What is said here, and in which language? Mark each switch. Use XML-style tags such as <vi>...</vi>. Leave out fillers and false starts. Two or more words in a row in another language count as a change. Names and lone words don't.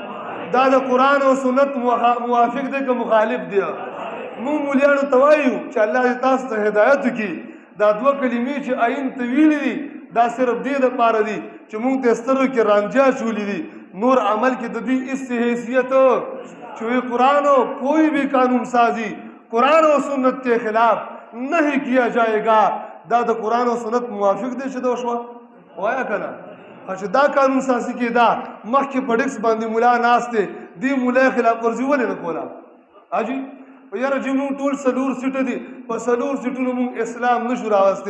<ps>دا د قرآن او سنت موافق دی که مخالف دی؟ مونږ مولیانو ته وایو چې الله دې تاسو ته هدایت وکړي. دا 2 کلمې چې آئین ته ویلي دي دا صرف دې دپاره دي چې مونږ ته سترګو کې رانجه چولي دي نور عمل کې د دې اس حیثیت چې وی قرآن او</ps> <ur>کوئی بھی قانون سازی قرآن و سنت کے خلاف نہیں کیا جائے گا.</ur> <ps>دا د قرآن او سنت موافق دی چې دا وشوه وایه که نه؟ چې دا قانون سازي کېده مخکې په ډکس باندې ملا ناست دی دې ملا خلاف ورزي ولې نه کوله؟ حاجي یاره چې مونږ ټول 4 سیټه دي په 4 سیټونو مونږ اسلام نشو راوستی.</ps>